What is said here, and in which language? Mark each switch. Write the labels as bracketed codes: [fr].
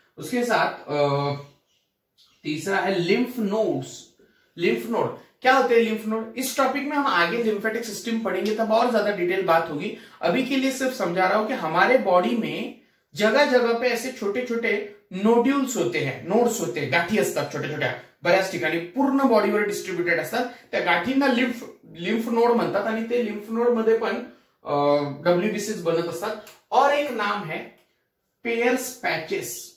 [hi] उसके साथ तीसरा है लिम्फ नोड। क्या होते हैं लिम्फ नोड? इस टॉपिक में हम आगे लिम्फेटिक सिस्टम पढ़ेंगे, तब और ज्यादा डिटेल बात होगी। अभी के लिए सिर्फ समझा रहा हूं कि हमारे बॉडी में जगह जगह पे ऐसे छोटे छोटे नोड्यूल्स होते हैं, नोड्स होते हैं, [mr] गाठी असतात छोटे छोट्या बऱ्याच ठिकाणी, पूर्ण बॉडीवर डिस्ट्रीब्युटेड असतात। त्या गाठींना लिम्फ नोड म्हणतात आणि ते लिम्फ नोड मध्ये पण डब्ल्यूबीसीज बनत असतात। [hi] और एक नाम है पेयर्स पैचेस।